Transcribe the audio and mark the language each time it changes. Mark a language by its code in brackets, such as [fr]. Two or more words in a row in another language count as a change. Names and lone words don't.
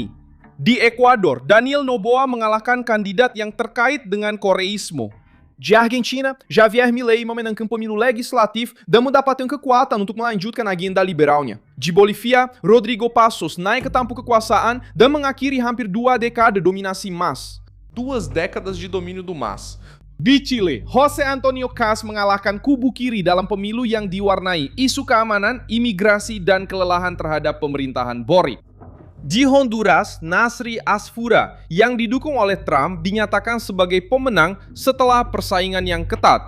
[id] Di Ekuador, Daniel Noboa mengalahkan kandidat yang terkait dengan Koreismo. Di Argentina, Javier Milei memenangkan pemilu legislatif dan mendapatkan kekuatan untuk melanjutkan agenda liberalnya. Di Bolivia, Rodrigo Passos naik ke tampuk kekuasaan dan mengakhiri hampir 2 dekade dominasi MAS. [pt] 2 décadas de domínio do MAS. [id] Di Chile, José Antonio CAS mengalahkan kubu kiri dalam pemilu yang diwarnai isu keamanan, imigrasi, dan kelelahan terhadap pemerintahan Boric. Di Honduras, Nasri Asfura yang didukung oleh Trump dinyatakan sebagai pemenang setelah persaingan yang ketat.